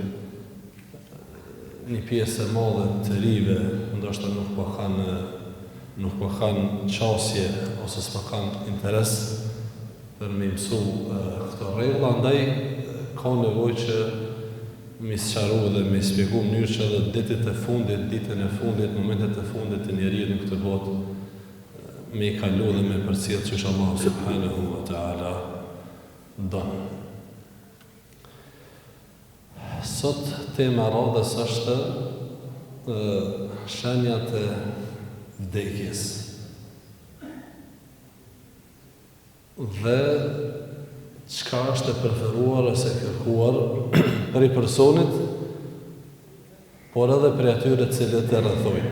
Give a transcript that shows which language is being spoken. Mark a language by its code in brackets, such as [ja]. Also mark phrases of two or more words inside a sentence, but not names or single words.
[sq] Një pjesë e madhe të rive ndoshta nuk po kanë qasje ose s'po kanë interes për me mësu këto rregulla, andaj ka nevojë që me sqaru dhe me shpjegu në mënyrë që edhe ditën e fundit, momentet e fundit të njeriut në këtë botë me i kalu dhe me përcjell që Allah [ar] سبحانه وتعالى [sq] don. Sot tema radhës është shenjat e vdekjes. Dhe çka është e preferuar ose kërkuar për i personit, por edhe për atyre të cilët e rrethojnë.